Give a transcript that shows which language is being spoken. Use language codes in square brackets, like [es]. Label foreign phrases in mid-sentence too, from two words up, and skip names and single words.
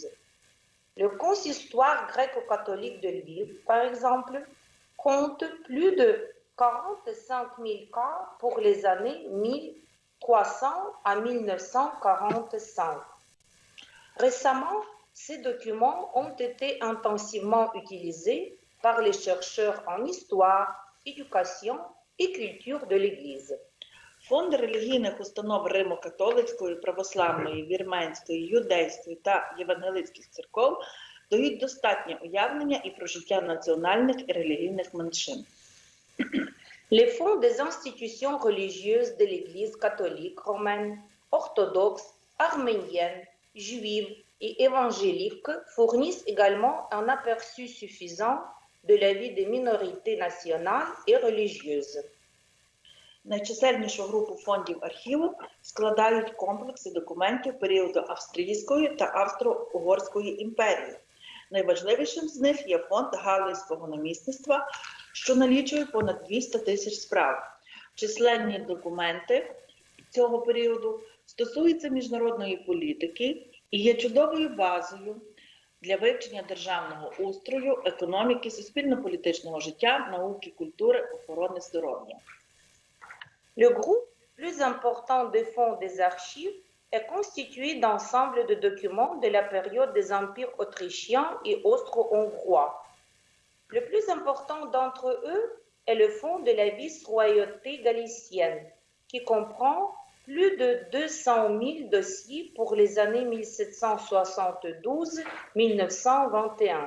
[fr] Le consistoire gréco-catholique de Lviv, par exemple, compte plus de 45 000 cas pour les années 1300 à 1945. Récemment, ces documents ont été intensivement utilisés par les chercheurs en histoire, éducation et culture de l'Église. [uk] Фонди релігійних установ Римо-католицької, православної, вірменської, юдейської та євангелицьких церков дають достатнє уявлення і про життя національних і релігійних меншин. [fr] Les fonds des institutions religieuses de l'Église catholique romaine, orthodoxe, arménienne, juive et évangélique fournissent également un aperçu suffisant de la vie des minorités nationales et religieuses. [uk] Найчисельнішу групу фондів архіву складають комплекси документів періоду Австрійської та Австро-Угорської імперії. Найважливішим з них є фонд Галицького намісництва, що налічує понад 200 тисяч справ. Численні документи цього періоду стосуються міжнародної політики і є чудовою базою для вивчення державного устрою, економіки, суспільно-політичного життя, науки, культури, охорони здоров'я. [fr] Le groupe le plus important des fonds des archives est constitué d'ensemble de documents de la période des empires autrichiens et austro-hongrois. Le plus important d'entre eux est le fonds de la vice-royauté galicienne, qui comprend plus de 200 000 dossiers pour les années 1772-1921.